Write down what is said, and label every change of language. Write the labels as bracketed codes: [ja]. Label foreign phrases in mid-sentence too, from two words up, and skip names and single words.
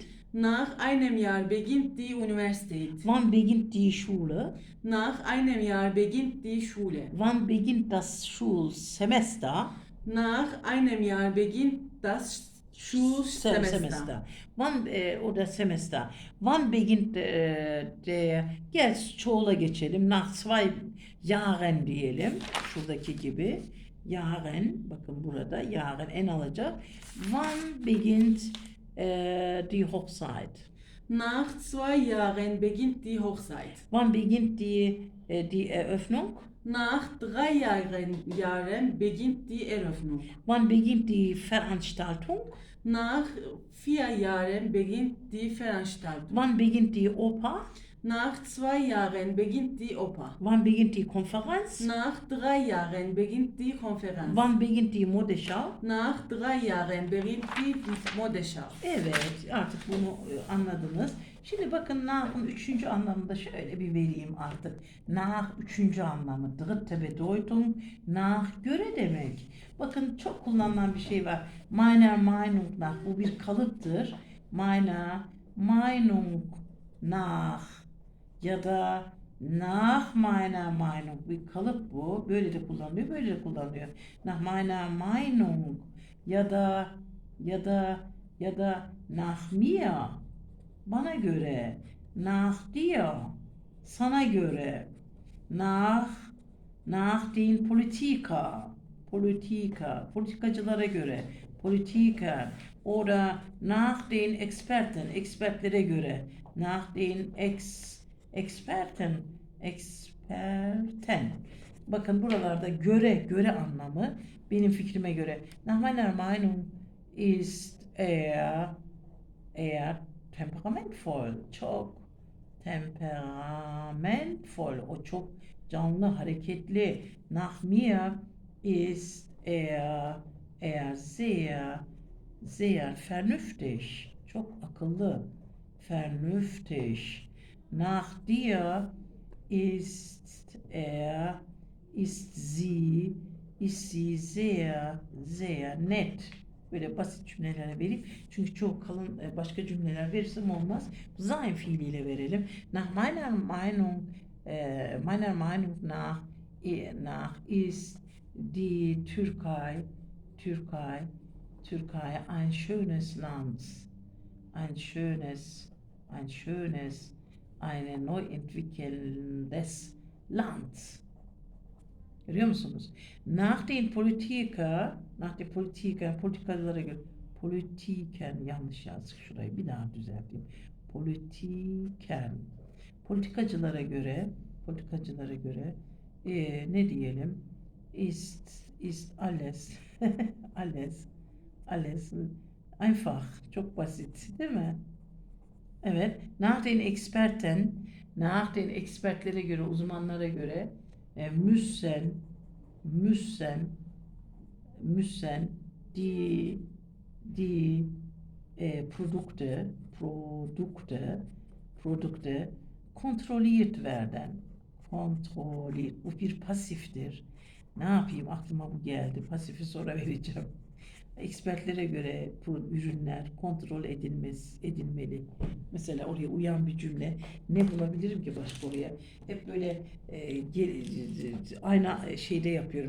[de] Nach einem Jahr beginnt die Universität. Wann beginnt die Schule? Nach einem Jahr beginnt die Schule. Wann beginnt das Schulsemester? Nach einem Jahr beginnt das Schulsemester. Wann oder Semester. Wann beginnt [tr] gel çoğula geçelim. [de] Nach 2 Jahren [tr] diyelim. Şuradaki gibi. [de] Jahren. [tr] Bakın burada Jahren en alacak. [de] Wann beginnt die Hochzeit? Nach 2 Jahren beginnt die Hochzeit. Wann beginnt die Eröffnung? Nach 3 Jahren beginnt die Eröffnung. Wann beginnt die Veranstaltung? Nach 4 Jahren beginnt die Veranstaltung. Wann beginnt die Oper? Nach 2 Jahren beginnt die Oper. Wann beginnt die Konferenz? Nach 3 Jahren beginnt die Konferenz. Wann beginnt die Modeschau? Nach 3 Jahren beginnt die Modeschau. [tr] Evet, artık bunu anladınız. Şimdi bakın nach'ın 3. anlamını da şöyle bir vereyim artık. Nach 3. anlamı. [de] Dritte Bedeutung. [tr] Nach göre demek. Bakın çok kullanılan bir şey var. [de] Meiner Meinung nach. [tr] Bu bir kalıptır. [de] Meiner Meinung nach. [tr] Ya da [de] nach meiner Meinung. [tr] Bir kalıp bu. Böyle de kullanılıyor, böyle de kullanılıyor. [de] Nach meiner Meinung. [tr] Ya da [de] nach mir. [tr] bana göre. [de] Nach dir, [tr] sana göre. [de] Nach den Politiker, [tr] politikacılara göre. [de] Politiker. Oder nach den Experten, [tr] expertlere göre. [de] Nach den Experten. [tr] Bakın buralarda göre anlamı benim fikrime göre. [de] Nach meiner Meinung ist er temperamentvoll, [tr] çok temperamentvoll, o çok canlı, hareketli. [de] Nach mir ist er sehr vernünftig, [tr] çok akıllı, [de] vernünftig. Nach dir ist sie sehr nett. [tr] Böyle basit cümleler vereyim. Çünkü çok kalın başka cümleler verirsem olmaz. Sein fiiliyle verelim. [de] Nach meiner Meinung nach ist die Türkei ein schönes Land. Ein schönes, ein neu entwickelndes Land. [tr] Görüyor musunuz? [de] Nach den [tr] politikacılara göre, politiken yanlış yazdık şurayı bir daha düzelteyim. Politikacılara göre, ne diyelim? [de] Ist alles, alles einfach, [tr] çok basit, değil mi? Evet. [de] Nach den [tr] expertlere göre, uzmanlara göre [de] müssen die Produkte kontrolliert werden. Kontrolliert. [tr] Bu bir pasiftir. Ne yapayım? Aklıma bu geldi. Pasifi sonra vereceğim. Ekspertlere göre bu ürünler kontrol edilmeli. Mesela oraya uyan bir cümle. Ne bulabilirim ki başka oraya? Hep böyle aynı şeyde yapıyorum.